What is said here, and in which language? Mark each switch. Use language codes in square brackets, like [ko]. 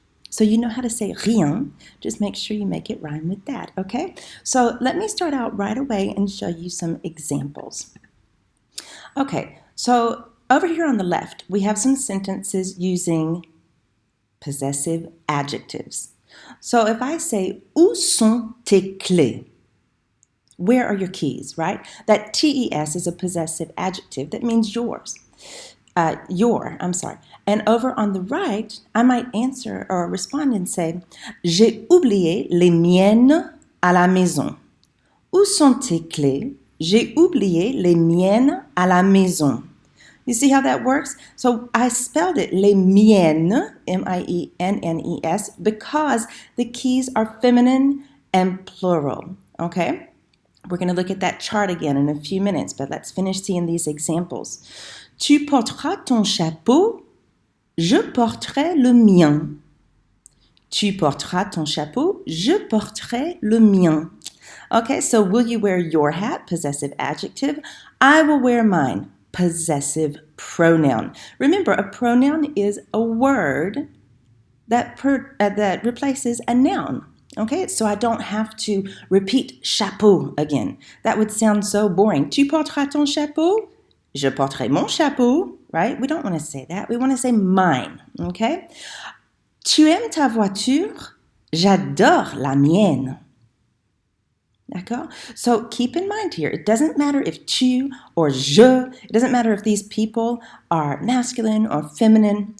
[en] So you know how to say rien, just make sure you make it rhyme with that, okay? So let me start out right away and show you some examples. Okay, so over here on the left, we have some sentences using possessive adjectives. So if I say, [fr] où sont tes clés? [en] Where are your keys, right? That TES is a possessive adjective that means yours. And over on the right, I might answer or respond and say, [fr] j'ai oublié les miennes à la maison. Où sont tes clés? J'ai oublié les miennes à la maison. [en] You see how that works? So I spelled it [fr] les miennes, [en] M-I-E-N-N-E-S, because the keys are feminine and plural, okay? We're going to look at that chart again in a few minutes, but let's finish seeing these examples. [fr] Tu porteras ton chapeau, je porterai le mien. Tu porteras ton chapeau, je porterai le mien. [en] Okay, so will you wear your hat? Possessive adjective. I will wear mine. Possessive pronoun. Remember, a pronoun is a word that replaces a noun. Okay, so I don't have to repeat chapeau again. That would sound so boring. [fr] Tu porteras ton chapeau? Je porterai mon chapeau, right? [en] We don't want to say that. We want to say mine, okay? [fr] Tu aimes ta voiture? J'adore la mienne. D'accord? [en] So keep in mind here, it doesn't matter if tu or je, it doesn't matter if these people are masculine or feminine.